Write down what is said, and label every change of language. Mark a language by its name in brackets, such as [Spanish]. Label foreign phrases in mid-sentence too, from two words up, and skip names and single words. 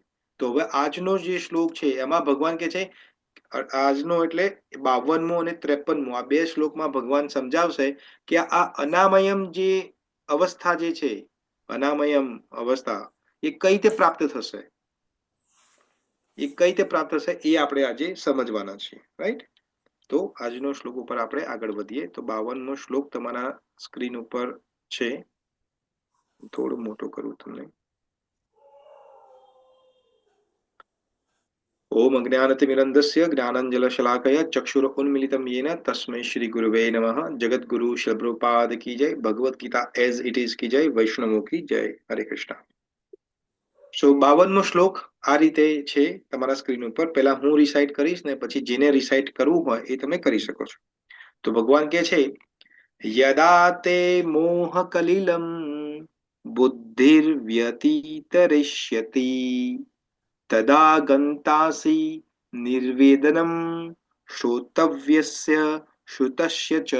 [Gujarati] તો હવે આજનો જે શ્લોક છે એમાં ભગવાન કે છે, આજનો એટલે 52મો અને 53મો, આ બે શ્લોકમાં ભગવાન સમજાવશે કે આ અનામયમ જે અવસ્થા જે છે, અનામયમ અવસ્થા એ કઈ રીતે પ્રાપ્ત થશે, એ આપણે આજે સમજવાના છીએ. રાઈટ? તો આજનો શ્લોક ઉપર આપણે આગળ વધીએ. તો 52મો શ્લોક તમારા સ્ક્રીન ઉપર છે. થોડું મોટું કરું તમને. [Sanskrit] ओम अज्ञानतिमिरन्धस्य ज्ञानाञ्जनशलाकया चक्षुरुन्मीलितं येन तस्मै श्री गुरुवे नमः. [Hindi] जगद्गुरु श्री प्रभुपाद की जय. भगवत गीता एज इट इज की जय. वैष्णवों की जय. हरे कृष्ण. [Gujarati] સો 52મો શ્લોક આ રીતે છે તમારા સ્ક્રીન ઉપર. પહેલા હું રિસાઇટ કરીશ ને પછી જેને રિસાઇટ કરવું હોય એ તમે કરી શકો છો. તો ભગવાન કહે છે, [Sanskrit] यदा ते मोह कलिलम बुद्धिर्व्यतितरिष्यति तदा गन्तासि निर्वेदनम श्रोतव्यस्य श्रुतस्य च.